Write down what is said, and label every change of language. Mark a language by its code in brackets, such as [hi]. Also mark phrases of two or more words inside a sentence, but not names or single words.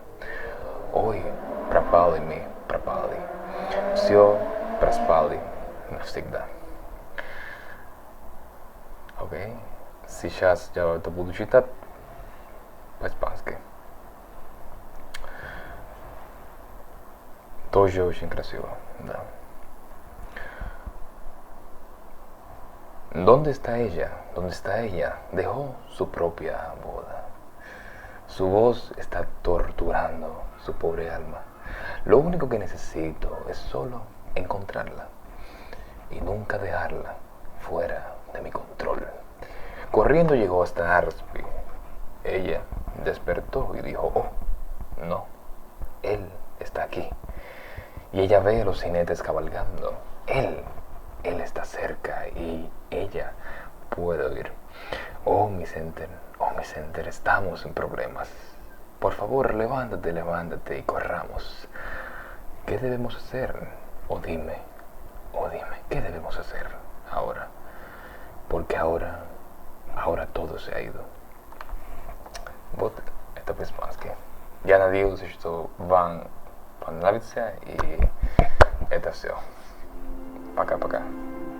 [ru] Ой, пропали мы, все проспали навсегда. Окей, сейчас я это буду читать. по-испански. Тоже очень красиво, да. [es] ¿Dónde está ella? ¿Dónde está ella? Dejó su propia boda. Su voz está torturando su pobre alma. Lo único que necesito es solo encontrarla y nunca dejarla fuera de mi control. Corriendo llegó hasta Narspi. Ella despertó y dijo, oh, no, él está aquí. Y ella ve a los jinetes cabalgando. Él está cerca y ella puede oír. Oh, mi Center, estamos en problemas. Por favor, levántate y corramos. ¿Qué debemos hacer? O dime, ¿qué debemos hacer ahora? Porque ahora todo se ha ido. [ru] Вот это по-испански. Я надеюсь, что вам понравится, и это все. Пока-пока.